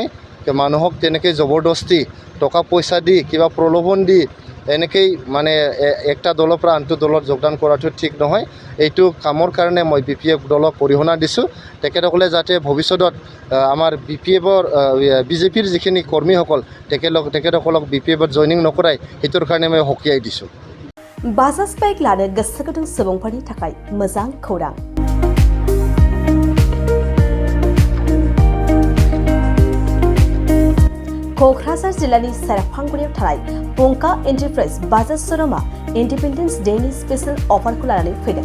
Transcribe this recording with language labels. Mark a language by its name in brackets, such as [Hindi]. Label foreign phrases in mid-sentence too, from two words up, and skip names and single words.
[Assamese] মানুহক তেনেকৈ জবৰদস্তি টকা পইচা দি কিবা প্ৰলোভন দি এনেকেই মানে একটা দলৰ পৰা আনটো দলত যোগদান কৰাটো ঠিক নহয়। এইটো কামৰ কাৰণে মই BPF দলক অৰিহণা দিছোঁ। তেখেতসকলে যাতে ভৱিষ্যতত আমাৰ BJPৰ যিখিনি কৰ্মীসকল তেখেতসকলক BPFত জইনিং নকৰাই সেইটোৰ কাৰণে মই সকীয়াই দিছোঁ। [Bodo] बाजाज बाइक लानो गोसो गुदुं सुबुंफोरनि थाखाय मोजां खौरां। क'क्राझार जिल्लानि सेरफांगुरियाव थानाय पंका एन्टारप्राइज बाजाज श'रुमआ इन्डिपेन्डेन्स डेनि स्पेशल अफारखौ लानानै फैदों।